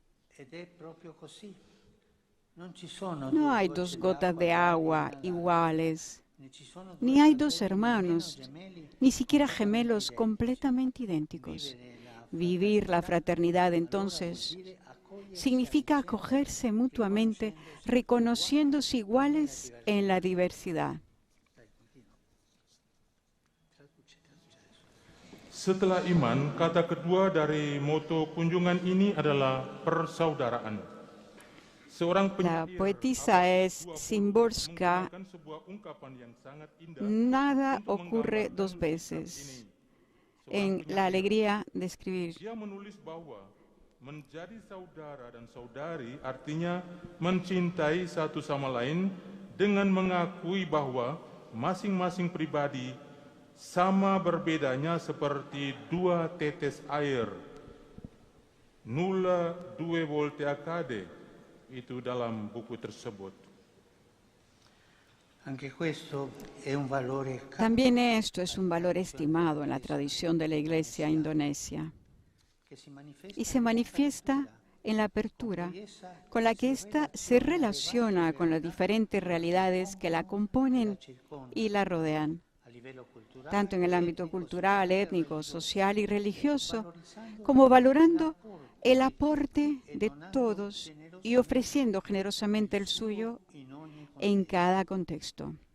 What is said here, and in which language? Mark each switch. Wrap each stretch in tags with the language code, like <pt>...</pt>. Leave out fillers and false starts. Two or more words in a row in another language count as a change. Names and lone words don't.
<es>No hay dos gotas de agua iguales, ni hay dos hermanos, ni siquiera gemelos completamente idénticos. Vivir la fraternidad, entonces, significa acogerse mutuamente, reconociéndose iguales en la diversidad.</es> <id>Setelah iman, kata kedua dari moto kunjungan ini adalah persaudaraan.</id> <es>La poetisa es Szymborska. Nada ocurre dos veces. En la alegría de escribir.</es> <id>Dia menulis bahwa menjadi saudara dan saudari artinya mencintai satu sama lain dengan mengakui bahwa masing-masing pribadi sama berbedanya seperti dua tetes air.</id> <it>Nulla due volte accade,</it> <id>itu dalam buku tersebut.</id> <es>También esto es un valor estimado en la tradición de la Iglesia indonesia. y se manifiesta en la apertura con la que ésta se relaciona con las diferentes realidades que la componen y la rodean, tanto en el ámbito cultural, étnico, social y religioso, como valorando el aporte de todos y ofreciendo generosamente el suyo en cada contexto.</es>